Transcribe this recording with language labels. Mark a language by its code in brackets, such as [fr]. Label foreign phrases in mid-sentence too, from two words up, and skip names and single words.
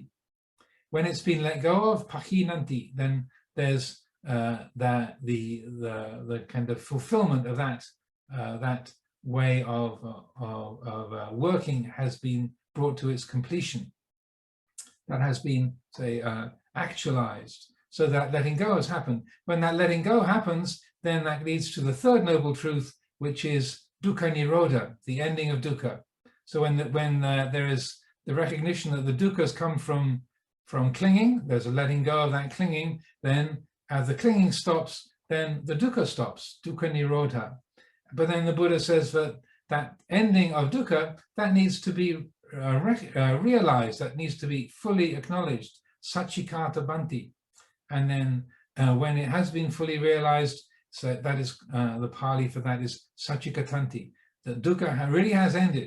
[en] When it's been let go of, pahinanti, then there's the kind of fulfillment of that way of working has been brought to its completion. That has been, say, actualized. So that letting go has happened. When that letting go happens, then that leads to the third noble truth, which is [pi] dukkha nirodha, [en] the ending of dukkha. So when there is the recognition that the dukkhas come from clinging, there's a letting go of that clinging, then as the clinging stops, then the dukkha stops, [pi] dukkha nirodha. [en] But then the Buddha says that ending of dukkha, that needs to be realized, that needs to be fully acknowledged, [pi] sachikata banti. [en] And then when it has been fully realized, so that is the Pali for that is sachikatanti, that dukkha really has ended.